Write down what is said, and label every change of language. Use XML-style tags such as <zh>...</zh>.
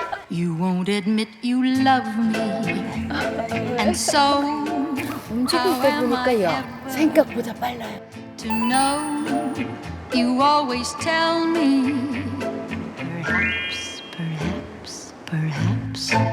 <en>You won't admit you love me, and so</en> <ko>움직일 때 보니까요 생각보다 빨라요.</ko> <en>to know you always tell me perhaps, perhaps, perhaps</en>